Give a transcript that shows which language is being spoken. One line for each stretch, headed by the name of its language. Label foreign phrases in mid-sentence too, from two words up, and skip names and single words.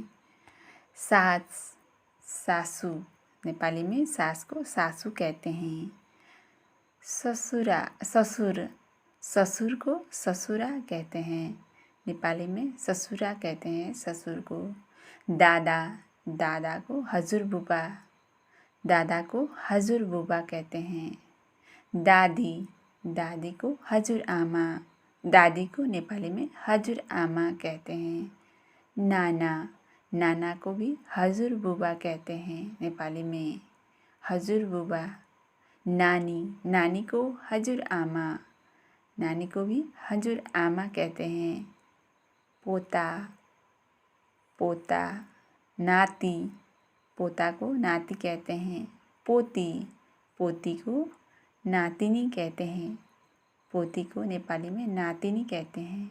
Hindi: सास। सासू। नेपाली में सास को सासू कहते हैं। ससुरा। ससुर। ससुर को ससुरा कहते हैं। नेपाली में ससुरा कहते हैं ससुर को। दादा। दादा को
Nepali: हजुर बुबा।
Hindi: दादा को
Nepali: हजुर बुबा
Hindi: कहते हैं। दादी। दादी को
Nepali: हजुर आमा।
Hindi: दादी को नेपाली में
Nepali: हजुर आमा
Hindi: कहते हैं। नाना, नाना को भी
Nepali: हजुर बुबा
Hindi: कहते हैं नेपाली में,
Nepali: हजुर बुबा।
Hindi: नानी, नानी को
Nepali: हजुर आमा,
Hindi: नानी को भी
Nepali: हजुर आमा
Hindi: कहते हैं। पोता, पोता। नाती, पोता को नाती कहते हैं। पोती, पोती को नातिनी कहते हैं। पोती को नेपाली में नातिनी कहते हैं।